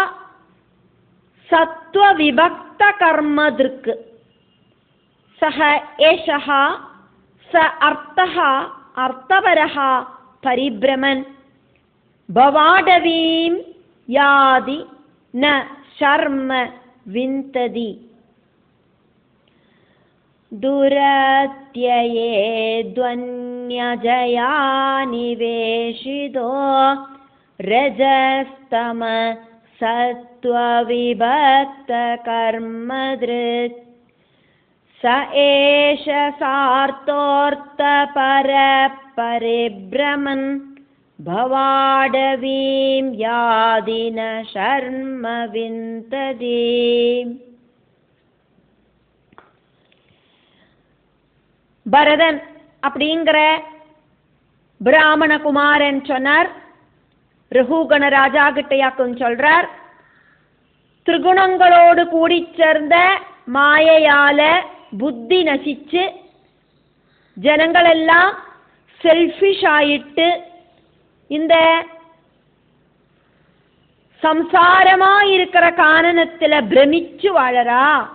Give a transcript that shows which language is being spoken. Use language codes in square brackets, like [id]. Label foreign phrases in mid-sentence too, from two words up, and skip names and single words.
[sa] सत्त्व विभक्त कर्मधृक् सः एषः स अर्थः अर्थपरः परिभ्रमन् भवाटवीं याति न शर्म विन्दति. दुरत्यये द्वन्यजया निवेशितो रजस्तम सत्त्वविभक्तकर्मधृत् स एष सार्थोऽर्थपरपरिभ्रमन् भवाडवीं यादि न शर्म विन्तति. [ta] பரதன் அப்படிங்கிற பிராமண குமாரன் சொன்னார். ரகுகண ராஜா கிட்டையாக்கும் சொல்றார், திரிகுணங்களோடு கூடி சேர்ந்த மாயையால புத்தி நசிச்சு ஜனங்கள் எல்லாம் செல்ஃபிஷ் ஆயிட்டு இந்த சம்சாரமா இருக்கிற காரணத்துல பிரமிச்சு வாழறா.